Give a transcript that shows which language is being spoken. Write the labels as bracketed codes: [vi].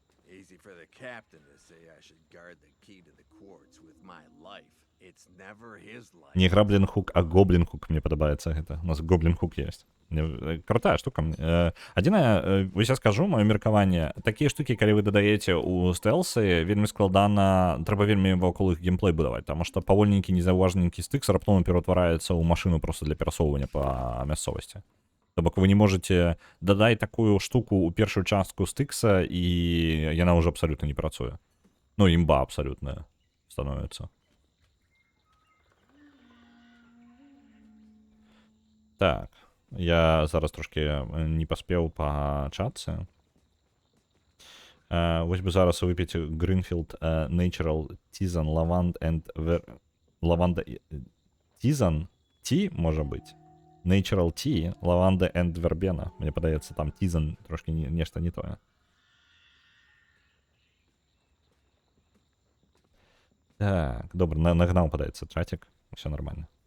[en] Easy for the captain to say I should guard the key to the quartz with my life. It's never his life. [be] Не Граблін Хук, а Гоблін Хук, мне падабаецца гэта. У нас Гоблін Хук есть. Крутая штука. Адзінае, вось я скажу, маё меркаванне, такія штукі, калі вы дадаеце ў стэлсы, вельмі складана, трэба вельмі вакол іх геймплей будаваць, таму што павольненькі, незаўважненькі стыкс раптоўна пераўтвараецца ў машыну проста для перасоўвання па мясцовасці. То бок вы не можете дадаць такую штуку ў першую частку стыкса, і яна ўжо абсалютна не працуе. Ну, імба абсалютная становіцца. Так, я зараз трошки не паспеў па чатцы. Вось бы зараз выпіць Greenfield Natural Tisane Lavand and Lavanda Tisane Tea, можа быць. [en] Natural Tea, Lavanda and Verbena. [be] Мне падаецца, там Tisane трошки нешта не тое. Так, добра, нагнаў, падаецца, чатик. [ru] Все нормально.